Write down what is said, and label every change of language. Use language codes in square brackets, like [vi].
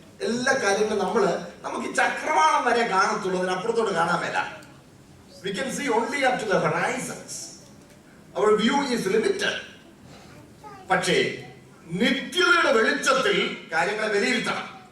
[ml] എല്ലാ കാര്യങ്ങളും നമുക്ക് ഈ ചക്രവാളം വരെ കാണത്തുള്ളൂ, അതിനപ്പുറത്തോട്ട് കാണാൻ മേല. [en] We can see only up to the horizons. Our view is limited. [ml] പക്ഷേ നിത്യതയുടെ വെളിച്ചത്തിൽ കാര്യങ്ങളെ വിലയിരുത്തണം.